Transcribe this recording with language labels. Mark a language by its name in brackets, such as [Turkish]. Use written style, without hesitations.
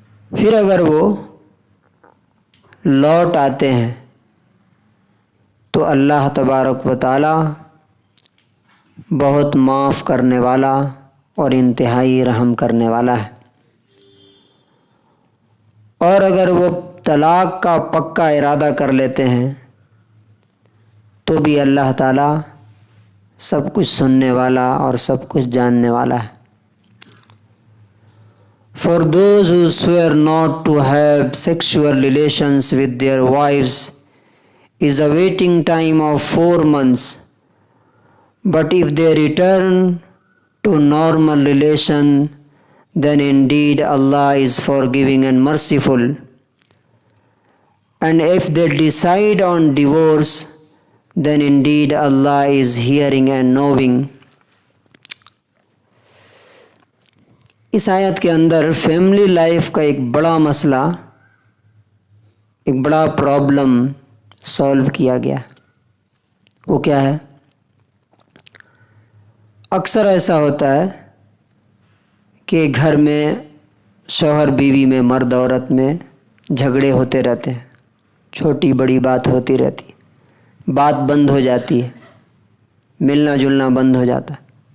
[Urdu] پھر اگر وہ لوٹ آتے ہیں تو اللہ تبارک و تعالی بہت معاف کرنے والا اور انتہائی رحم کرنے والا ہے. اور اگر وہ طلاق کا پکا ارادہ کر لیتے ہیں تو بھی اللہ تعالیٰ سب کچھ سننے والا اور سب کچھ جاننے والا ہے. [English] For those who swear not to have sexual relations with their wives is a waiting time of 4 months. But if they return to normal relation, then indeed Allah is forgiving and merciful. And if they decide on divorce, then indeed Allah is hearing and knowing. [Urdu] اس آیت کے اندر family life کا ایک بڑا مسئلہ، ایک بڑا problem solve کیا گیا. وہ کیا ہے؟ اکثر ایسا ہوتا ہے کہ گھر میں شوہر بیوی میں، مرد عورت میں جھگڑے ہوتے رہتے ہیں، چھوٹی بڑی بات ہوتی رہتی ہے، بات بند ہو جاتی ہے، ملنا جلنا بند ہو جاتا ہے.